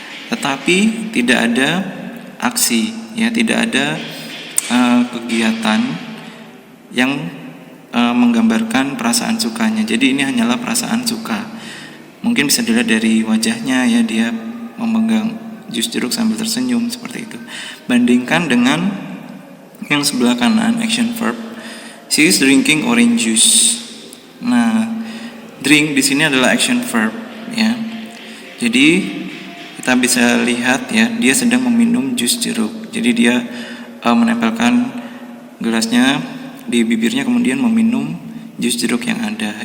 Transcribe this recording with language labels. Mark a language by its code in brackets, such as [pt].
[id] Tetapi tidak ada aksi ya, tidak ada kegiatan yang menggambarkan perasaan sukanya. Jadi ini hanyalah perasaan suka. Mungkin bisa dilihat dari wajahnya ya, dia memegang jus jeruk sambil tersenyum seperti itu. Bandingkan dengan yang sebelah kanan, action verb. [en] She is drinking orange juice. [id] Nah, drink di sini adalah action verb ya. Jadi kita bisa lihat ya, dia sedang meminum jus jeruk. Jadi dia menempelkan gelasnya di bibirnya kemudian meminum jus jeruk yang ada.